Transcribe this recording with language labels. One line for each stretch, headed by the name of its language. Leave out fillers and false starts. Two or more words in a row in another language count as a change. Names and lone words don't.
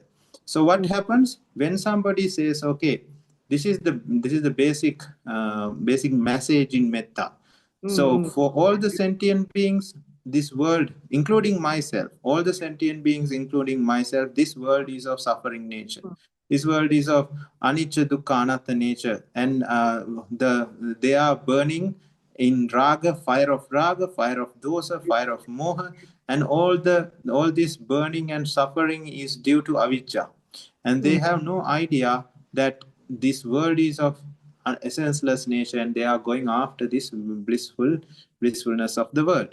English: So what happens when somebody says, okay, this is the basic message in metta. So for all the sentient beings, this world, including myself, all the sentient beings, including myself, this world is of suffering nature. This world is of
Pali: anicca, dukkha, anatta
English: nature, and they are burning in raga, fire of dosa, fire of moha, and all this burning and suffering is due to avijja. And they have no idea that this world is of essenceless nature, and they are going after this blissfulness of the world.